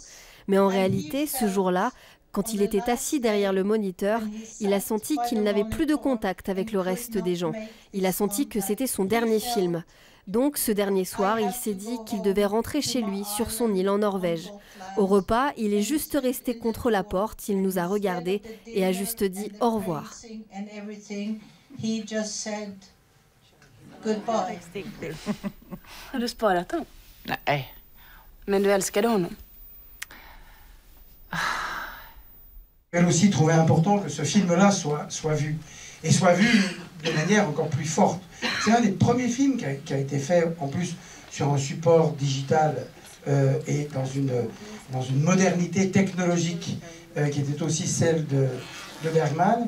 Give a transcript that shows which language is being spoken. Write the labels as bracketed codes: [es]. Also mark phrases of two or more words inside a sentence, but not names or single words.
[fr] Mais en réalité, ce jour-là, quand il était assis derrière le moniteur, il a senti qu'il n'avait plus de contact avec le reste des gens. Il a senti que c'était son dernier film. Donc, ce dernier soir, il s'est dit qu'il devait rentrer chez lui, sur son île en Norvège. Au repas, il est juste resté contre la porte, il nous a regardés et a juste dit au revoir. [sv] Har du sparat dem? Nej. Men du älskade honom? [fr] Elle aussi trouvait important que ce film-là soit vu, et soit vu de manière encore plus forte. C'est un des premiers films qui a été fait en plus sur un support digital et dans une modernité technologique qui était aussi celle de Bergman.